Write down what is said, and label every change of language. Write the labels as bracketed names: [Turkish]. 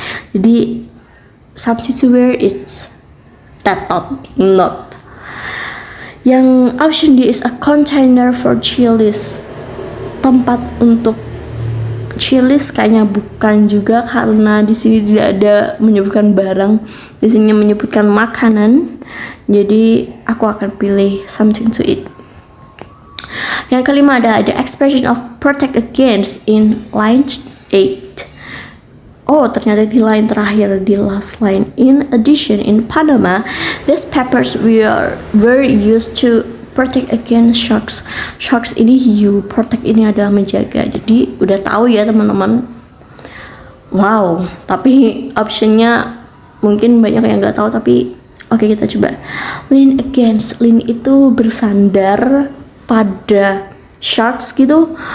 [English] Jadi something to wear is that not. Yang option D is a container for chilies. [Indonesian] Tempat untuk chilies kayaknya bukan juga karena di sini tidak ada menyebutkan barang, di sini menyebutkan makanan. Jadi aku akan pilih [English] something to eat. [Indonesian] Yang kelima ada [English] expression of protect against in line 8. [Indonesian] Oh, ternyata di line terakhir, di [English] last line. In addition, in Panama, these peppers were used to protect against sharks. [Indonesian] Sharks ini hiu, protect ini adalah menjaga. Jadi udah tahu ya teman-teman. Wow, tapi optionnya mungkin banyak yang nggak tahu, tapi oke, kita coba. [English] Lean against, [Indonesian] lean itu bersandar pada sharks gitu.